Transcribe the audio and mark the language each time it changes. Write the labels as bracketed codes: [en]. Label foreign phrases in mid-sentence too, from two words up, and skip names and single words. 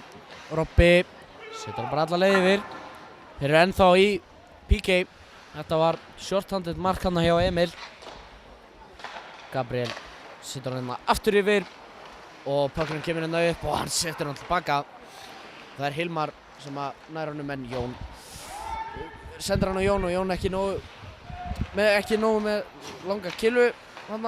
[is] Robby setur hann bara alla leið yfir. Þeir eru ennþá í PK. Þetta var short-handed mark hann hjá Emil. Gabriel setur hann hérna aftur yfir og puckurinn kemur hérna upp og hann setur hann tilbaka. Það er Hilmar sem að nær honum en Jón sendir hann á Jón og Jón ekki nógu með langa kilvu þarna.